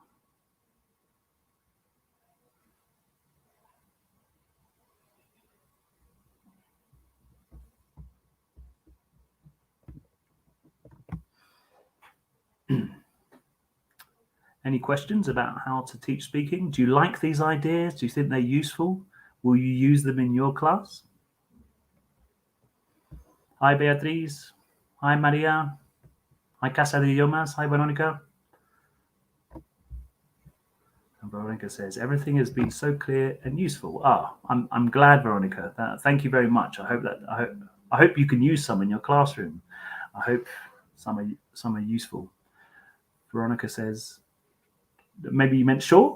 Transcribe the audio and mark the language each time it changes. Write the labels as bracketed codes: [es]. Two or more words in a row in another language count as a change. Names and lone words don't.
[en] Any questions about how to teach speaking? Do you like these ideas? Do you think they're useful? Will you use them in your class? Hi, Beatriz. Hi, Maria. Hi, Casa de Idiomas. Hi, Veronica. And Veronica says, everything has been so clear and useful. I'm glad, Veronica. Thank you very much. I I hope you can use some in your classroom. I hope some are useful. Veronica says, maybe you meant sure?